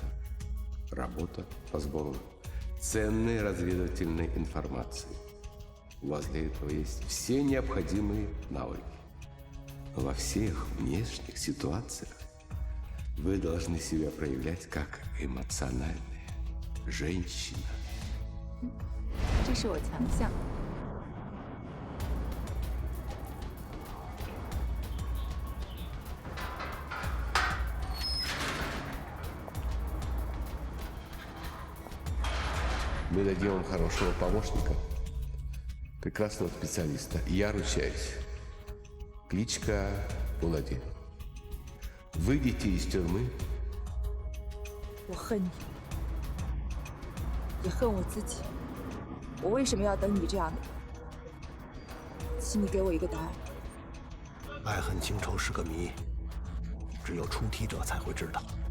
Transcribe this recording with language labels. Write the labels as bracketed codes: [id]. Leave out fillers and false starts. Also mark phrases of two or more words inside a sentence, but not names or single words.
[ru] Работа по сбору ценной разведывательной информации. У вас для этого есть все необходимые навыки. Во всех внешних ситуациях вы должны себя проявлять как эмоциональная женщина. [zh] 这是我强项。 [ru] Мы дадим вам хорошего помощника, прекрасного специалиста. Я ручаюсь. Кличка Улади. Выйдите из тюрьмы. [zh] 我恨你，也恨我自己。我为什么要等你这样的人？请你给我一个答案。爱恨情仇是个谜，只有出题者才会知道。